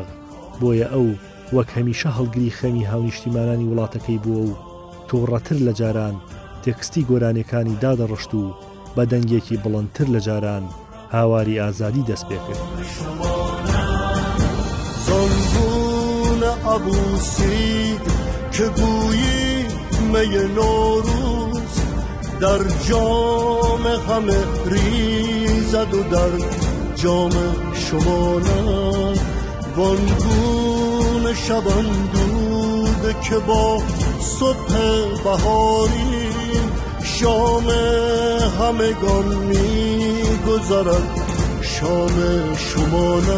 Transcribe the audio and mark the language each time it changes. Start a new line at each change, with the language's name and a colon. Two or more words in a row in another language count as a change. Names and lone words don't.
Central Kurdish: بۆیە ئەو وەک هەمیشە هەڵگری خەمی هاونیشتیمانانی وڵاتەکەی بووە و تووڕەتر لە جاران تێکستی گۆرانەکانی دادەڕشت و بە دەنگێکی بڵندتر لە جاران هاواری ئازادی دەست پێ کرد.
Persian: زنبون عبوسی که گویی می نوروز در جام همه ریزد و در جام شما نه، وانگون شبان دوده که با صبح بهاری شام همگان می گذرد شام شما نه.